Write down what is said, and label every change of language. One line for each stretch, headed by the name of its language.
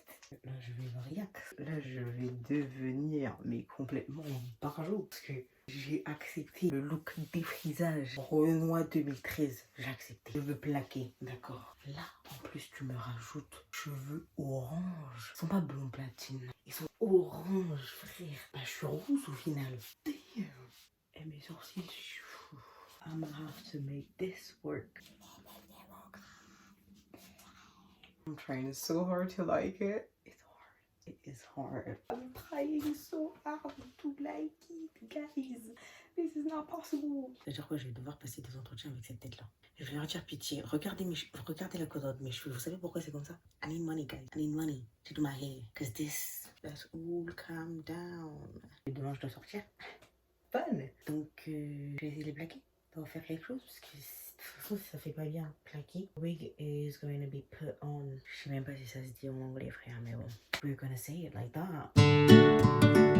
French: cardiaque. Là, je vais devenir mais complètement barjot parce que j'ai accepté le look défrisage Renoir 2013. J'ai accepté. Je veux plaquer, d'accord. Là, en plus, tu me rajoutes cheveux orange. Ils sont pas blond platine. Ils sont orange, frère. Bah, je suis rouge au final.
English: Damn.
French: Et mes sourcils,
English: I'm gonna have to make this work. I'm trying so hard to like it. It's hard. It is hard. I'm trying so hard to like it, guys. This is not possible.
French: C'est-à-dire quoi, je vais devoir passer des entretiens avec cette tête-là. Je vais leur dire pitié. Regardez la couleur de mes cheveux. Vous savez pourquoi c'est comme ça?
English: I need money, guys. I need money to do my hair. Cause this, let's all calm down.
French: Et demain, je dois sortir. Fun. Donc, je vais essayer de les plaquer. On va faire quelque chose parce que de toute façon, ça fait pas bien. Plaqué.
English: Wig is going to be put on.
French: Je sais même pas si ça se dit en anglais, frère, mais bon.
English: We're gonna say it like that.